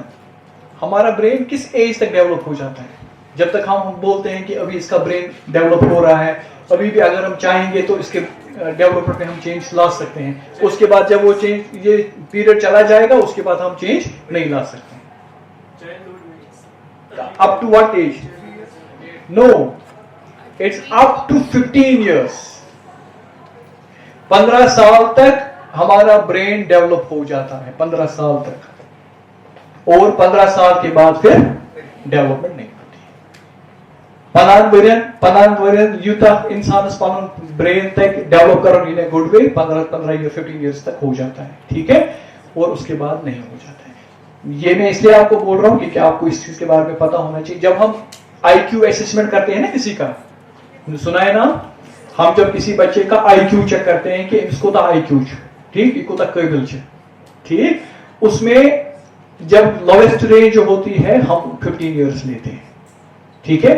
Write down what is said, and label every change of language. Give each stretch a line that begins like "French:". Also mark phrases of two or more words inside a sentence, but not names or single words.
Hindi: हमारा ब्रेन किस एज तक डेवलप हो जाता है? जब तक हम बोलते हैं कि अभी इसका ब्रेन डेवलप हो रहा है, अभी भी अगर हम चाहेंगे तो इसके डेवलपमेंट में हम चेंज ला सकते हैं। उसके बाद जब वो चेंज, ये पीरियड चला जाएगा, उसके बाद हम चेंज नहीं ला सकते।
English: Up to what age? No, it's up to 15 years.
Hindi: 15 साल तक हमारा ब्रेन डेवलप हो जाता है, 15 साल तक, और 15 साल के बाद फिर डेवलपमेंट नहीं।
Kashmiri: पनान वरियन यूता इंसान पन ब्रेन तक डेवलप कर
English: in good way
Hindi: 15 या 15 इयर्स तक हो जाता है, ठीक है, और उसके बाद नहीं हो जाता है। ये मैं इसलिए आपको बोल रहा हूं क्योंकि आपको इस चीज के बारे में पता होना चाहिए। जब हम
English: IQ assessment
Hindi: करते हैं ना किसी का, सुना है ना, हम जब किसी बच्चे का आईक्यू चेक करते हैं कि इसको तो आईक्यू, ठीक, इसको तो काबिल, ठीक, उसमें जब
English: lowest range
Hindi: होती है हम 15 इयर्स लेते हैं, ठीक है।